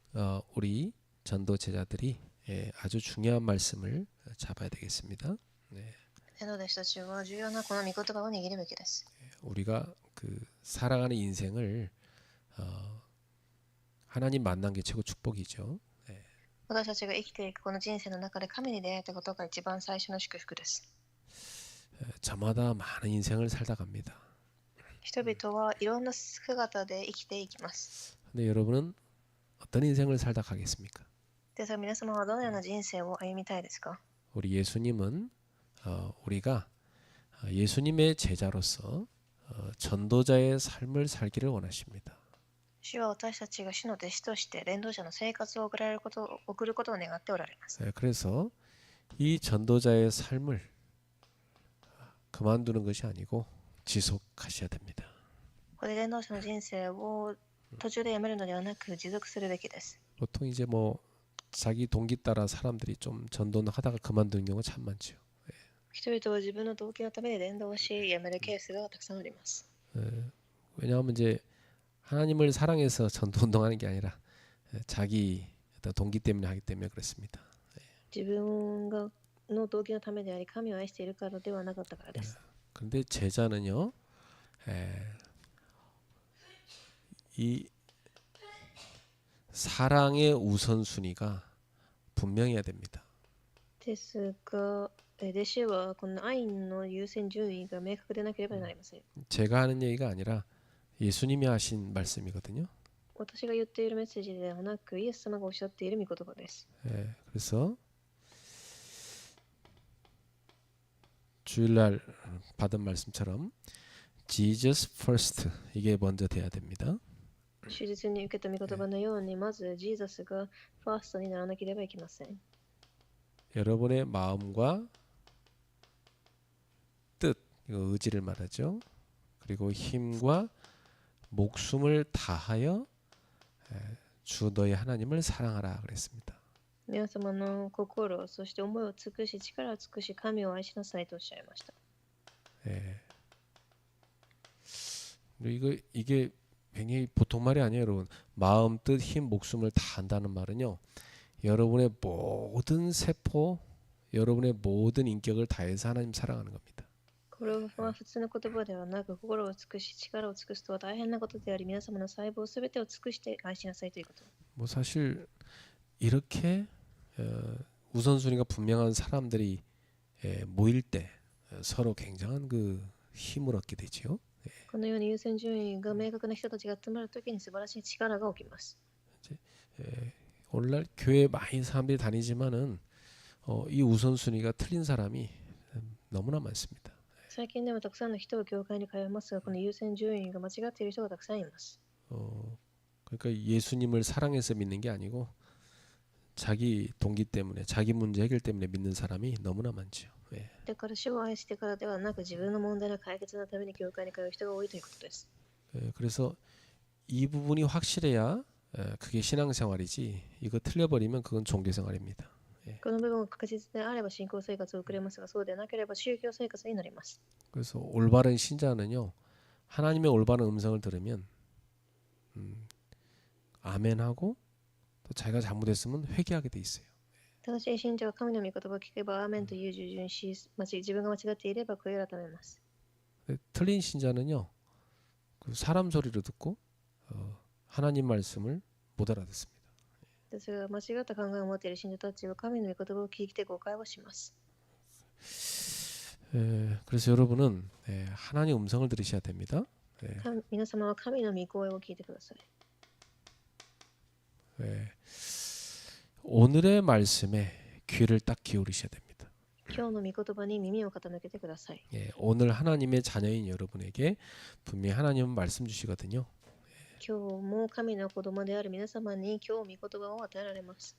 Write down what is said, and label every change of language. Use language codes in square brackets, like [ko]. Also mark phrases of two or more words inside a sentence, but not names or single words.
[ko] 우리 전도 제자들이 아주 중요한 말씀을 잡아야 되겠습니다. 네, [ja] 伝道弟子たちは重要なこの御言葉を握るべきです。 [ko] 우리가 그 살아가는 인생을 하나님 만난 게 최고 축복이죠. [ja] 私たちが生きていくこの人生の中で神に出会えたことが一番最初の祝福です。 [ko] 저마다 많은 인생을 살다 갑니다. [ja] 人々はいろんな姿で生きていきます。 [ko] 근데 여러분은 어떤 인생을 살다 가겠습니까? [ja] ですが皆様はどのような人生を歩みたいですか？ [ko] 우리 예수님은 우리가 예수님의 제자로서 전도자의 삶을 살기를 원하십니다. [ja] 主は私たちが主の弟子として伝道者の生活を送ることを願っておられます。 [ko] 그래서 이 전도자의 삶을 그만두는 것이 아니고 지속하셔야 됩니다. [ja] ここで伝道者の人生を途中でやめるのではなく持続するべきです。 [ko] 보통 이제 뭐 자기 동기 따라 사람들이 좀 전도는 하다가 그만두는 경우가 참 많죠. [ja] 人々は自分の動機のために伝道しやめるケースがたくさんあります。 [ko] 왜냐하면 이제 하나님을 사랑해서 전도 운동하는 게 아니라 자기 어떤 동기 때문에 하기 때문에 그렇습니다. [ja] 自分の動機のためであり神を愛しているからではなかったからです。 [ko] 그런데 제자는요, 이 사랑의 우선순위가 분명해야 됩니다. [ja] ですが、弟子はこの愛の優先順位が明確でなければなりません。 [ko] 제가 하는 얘기가 아니라 예수님이 하신 말씀이거든요. [ja] 私が言っているメッセージではなく、イエス様がおっしゃっている御言葉です。 [ko] 그래서 주일날 받은 말씀처럼 [en] Jesus first [ko] 이게 먼저 돼야 됩니다. [ja] 手術に受けた御言葉のように、まずジーザスがファーストにならなければいけません。 [ko] 여러분의 마음과 뜻, 이거 의지를 말하죠. 그리고 힘과 목숨을 다하여 주 너의 하나님을 사랑하라 그랬습니다. [ja] 皆様の心、そして思いを尽くし、力を尽くし、神を愛しなさいとおっしゃいました。 [ko] 이게 굉장히 보통 말이 아니에요, 여러분. 마음, 뜻, 힘, 목숨을 다 한다는 말은요. 여러분의 모든 세포, 여러분의 모든 인격을 다해서 하나님 사랑하는 겁니다. [ja] これは普通の言葉ではなく、心を尽くし、力を尽くすとは大変なことであり、皆様の細胞すべてを尽くして愛しなさいということ。 [ko] 뭐 사실 이렇게 우선순위가 분명한 사람들이 모일 때 서로 굉장한 그 힘을 얻게 되지요. [ja] このように優先順位が明確な人たちが集まるときに素晴らしい力が起きます。 [ko] 오늘날 교회 많이 사람들이 다니지만은 이 우선순위가 틀린 사람이 너무나 많습니다. [ja] 最近でもたくさんの人が教会に通いますが、この優先順位が間違っている人がたくさんいます。 [ko] 그러니까 예수님을 사랑해서 믿는 게 아니고 자기 동기 때문에 자기 문제 해결 때문에 믿는 사람이 너무나 많죠. [ja] だから主を愛してからではなく、自分の問題の解決のために教会に通う人が多いということです。 [ko] 그래서 이 부분이 확실해야 그게 신앙생활이지 이거 틀려버리면 그건 종교생활입니다. [ja] この部分が確実であれば信仰生活を送れますが、そうでなければ宗教生活になります。 [ko] 그래서 올바른 신자는요, 하나님의 올바른 음성을 들으면 아멘하고 또 자기가 잘못했으면 회개하게 돼 있어요. [ja] 正しい信者は神の御言葉を聞けばアーメンという従順し、自分が間違っていれば悔い改めます。 [ko] 틀린 신자는요, 그 사람 소리를 듣고 하나님 말씀을 못 알아듣습니다. [ja] ですが、間違った考えを持っている信者たちは神の御言葉を聞いて誤解をします。 [ko] 그래서 여러분은 하나님 음성을 들으셔야 됩니다. [ja] 皆様は神の御声を聞いてください。 [ko] 오늘의 말씀에 귀를 딱 기울이셔야 됩니다. [ja] 今日の御言葉に耳を傾けてください。 [ko] 오늘 하나님의 자녀인 여러분에게 분명히 하나님은 말씀 주시거든요. [ja] 今日も神の子供である皆様に今日御言葉を与えられます。